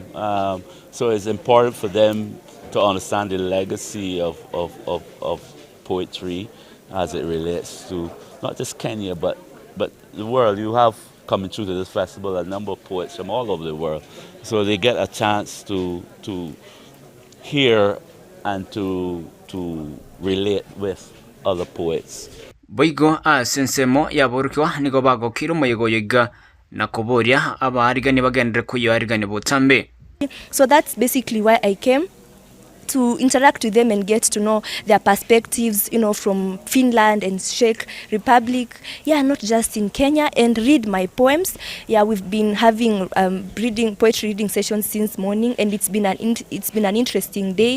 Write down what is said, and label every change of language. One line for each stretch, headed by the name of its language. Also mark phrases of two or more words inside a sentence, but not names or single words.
English: So it's important for them to understand the legacy of poetry as it relates to not just Kenya, but the world. You have coming through to this festival a number of poets from all over the world. So they get a chance to hear and to relate with other poets.
Gusii: Boigo sensemo yaborukwa nigo bagokiro moyego yiga na koboria abarigani bagendere kuyo arigani botambe.
English: So that's basically why I came, to interact with them and get to know their perspectives, you know, from Finland and Czech Republic, not just in Kenya, and read my poems. We've been having poetry reading sessions since morning, and it's been an interesting day.